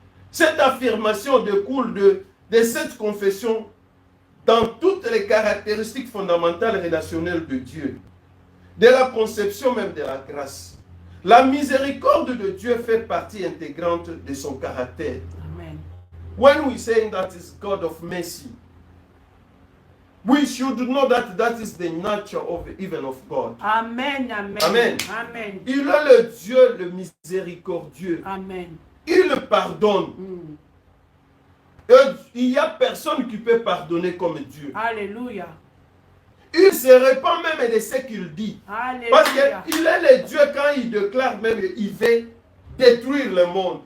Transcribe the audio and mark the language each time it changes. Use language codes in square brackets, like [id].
[fr] Cette affirmation découle de cette confession dans toutes les caractéristiques fondamentales relationnelles de Dieu. De la conception même de la grâce. La miséricorde de Dieu fait partie intégrante de son caractère. Amen. [en] When we say that is God of mercy, we should know that that is the nature of even of God. Amen. Amen. Amen. Amen. [fr] Il est le Dieu le miséricordieux. Amen. Il pardonne. Mm. Et il n'y a personne qui peut pardonner comme Dieu. Alléluia. Il se répand même de ce qu'il dit. Alléluia. Parce qu'il est le Dieu quand il déclare même il veut détruire le monde.